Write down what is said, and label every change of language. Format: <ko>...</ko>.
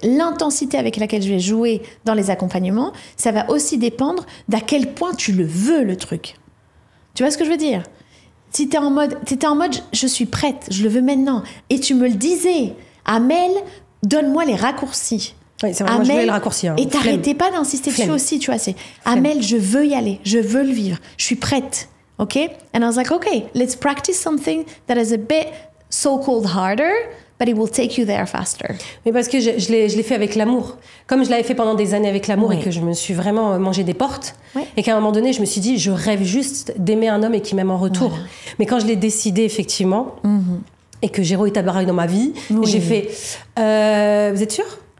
<fr>L'intensité avec laquelle je vais jouer dans les accompagnements, ça va aussi dépendre d'à quel point tu le veux, le truc. Tu vois ce que je veux dire? Si t'étais en mode, je suis prête, je le veux maintenant. Et tu me le disais, Amel, donne-moi les raccourcis. Oui, c'est vrai, moi je voulais le raccourci. Hein. Et t'arrêtais pas d'insister dessus aussi, tu vois. C'est Amel, je veux y aller, je veux le vivre, je suis prête. OK?</fr> <en>And I was like, okay, let's practice something that is a bit so-called harder, but it will take you there faster.</en> <fr>Mais parce que je l'ai fait avec l'amour. Comme je l'avais fait pendant des années avec l'amour et que je me suis vraiment mangé des portes. Et qu'à un moment donné, je me suis dit, je rêve juste d'aimer un homme et qu'il m'aime en retour. Voilà. Mais quand je l'ai décidé, effectivement, et que Géraud est apparu dans ma vie, j'ai fait, vous êtes sûre?</fr>